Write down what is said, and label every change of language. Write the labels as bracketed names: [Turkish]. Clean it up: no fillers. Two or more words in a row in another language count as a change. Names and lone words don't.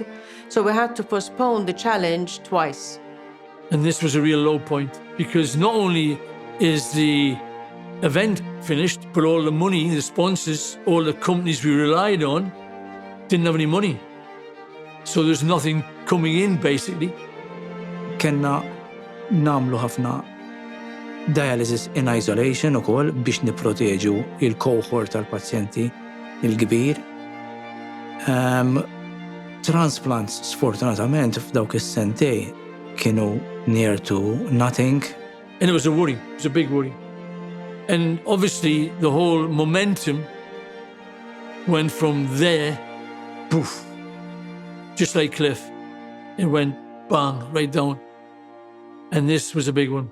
[English] So we had to postpone the challenge twice. And this was a real low point because not only is the event finished, but all the money, the sponsors, all the companies we relied on didn't have any money. So there's nothing coming in, basically. [Maltese] Kenna namlu ħafna [English] dialysis in isolation [Maltese] ukoll biex nipproteġu il-cohort tal-pazjenti il-kbir. Transplants sfortunatament f'dawk is-sentej kienu [English] near to nothing. And it was a worry, it was a big worry. And obviously the whole momentum went from there, poof, just like cliff. It went bang, right down. And this was a big one.